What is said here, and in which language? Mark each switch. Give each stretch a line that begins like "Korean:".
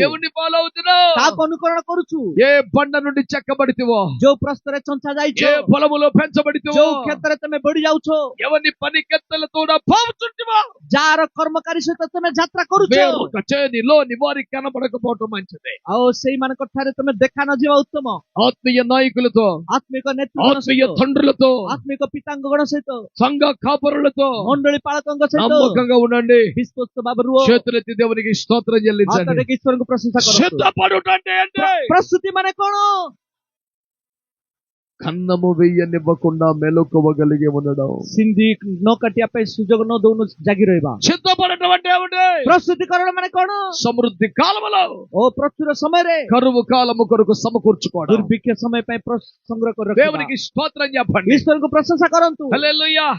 Telugu: ఎవరిని ఫాలో అవుతున్నావు?
Odia: କାହାକୁ ଅନୁକରଣ କରୁଛୁ,
Telugu: ఏ బండ నుండి చెక్కబడితివో,
Odia: ଯୋଉ ପ୍ରସ୍ତରେ ଚଞ୍ଚା ଯାଇଛ,
Telugu: ఏ పొలములో పెంచబడితివో,
Odia: ଯୋଉ କ୍ଷେତ୍ରରେ ତମେ ବଢି ଯାଉଛ,
Telugu: ఎవరిని పని కెత్తలతో పోవుచుంటివో,
Odia: ଯାହାର କର୍ମକାରୀ ସହିତ ତମେ ଯାତ୍ରା କରୁଛ,
Telugu: వేరొక చేనిలో నివారికి కనబడకపోవటం మంచిది.
Odia: ଆଉ ସେଇମାନଙ୍କ ଠାରେ ତମେ ଦେଖା ନ ଯିବା ଉତ୍ତମ।
Telugu: ఆత్మీయ నాయకులతో,
Odia: ଆତ୍ମିକ ନେତୃଗଣ
Telugu: ఆత్మీయ
Odia: ସହିତ,
Telugu: తండ్రులతో,
Odia: ଆତ୍ମିକ ପିତାଙ୍ଗଗଣ ସହିତ,
Telugu: సంఘ కాపరులతో
Odia: ମଣ୍ଡଳୀ ପାଳକଙ୍କ ସହିତ
Telugu: నమ్మకంగా ఉండండి.
Odia: ବିଶ୍ୱସ୍ତ ଭାବରେ ରୁହ।
Telugu: చేతులెత్తి దేవునికి స్తోత్రం
Odia: ହାତ
Telugu: చెల్లించండి.
Odia: ଟେକି ଈଶ୍ୱରଙ୍କୁ ପ୍ରଶଂସା କରନ୍ତୁ।
Telugu: సిద్ధపడుట అంటే ఏంటి?
Odia: ପ୍ରସ୍ତୁତି ମାନେ କଣ?
Telugu: కన్నము వెయ్యనివ్వకుండా మెలకువగలిగి ఉండడం.
Odia: ସିନ୍ଧି ନ କାଟିବା ପାଇଁ ସୁଯୋଗ ନ ଦଉନ ଜାଗି ରହିବା।
Telugu: సిద్ధపడటం అంటే ఏమిటి?
Odia: ପ୍ରସ୍ତୁତିକରଣ ମାନେ କଣ?
Telugu: సమృద్ధి కాలములో
Odia: ଓ ପ୍ରଚୁର ସମୟରେ
Telugu: కరువు కాలము కొరకు సమకూర్చుకోవడం.
Odia: ଦୁର୍ଭିକ୍ଷ ସମୟ ପାଇଁ ସଂଗ୍ରହ କରି ରଖିବା।
Telugu: దేవునికి స్తోత్రం చెప్పండి.
Odia: ଈଶ୍ୱରଙ୍କୁ ପ୍ରଶଂସା କରନ୍ତୁ।
Telugu: హల్లెలూయా.